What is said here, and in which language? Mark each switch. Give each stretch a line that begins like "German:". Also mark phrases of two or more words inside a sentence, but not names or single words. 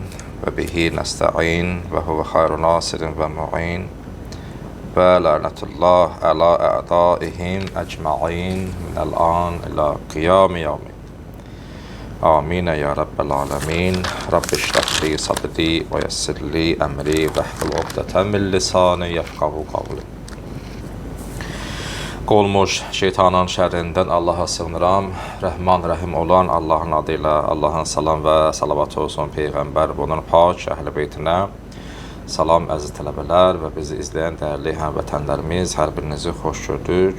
Arabic: وبه نستعين وهو خير ناصرين ومعين. ولعنة الله على أعدائهم أجمعين من الآن إلى قيام يوم. آمين يا رب العالمين. رب اشرح لي صدري ويسر لي أمري واحلل عقدة من لساني يفقهوا قولي.
Azerbaijani: Qolmuş şeytanın şərrindən Allaha sığınıram. Rəhman, rəhim olan Allahın adıyla Allahın salam və salavat olsun Peyğəmbər və onun pak əhl-i beytinə. Salam əziz tələbələr və bizi izləyən dəyərli həmvətənlərimiz, hər birinizi xoş gördük.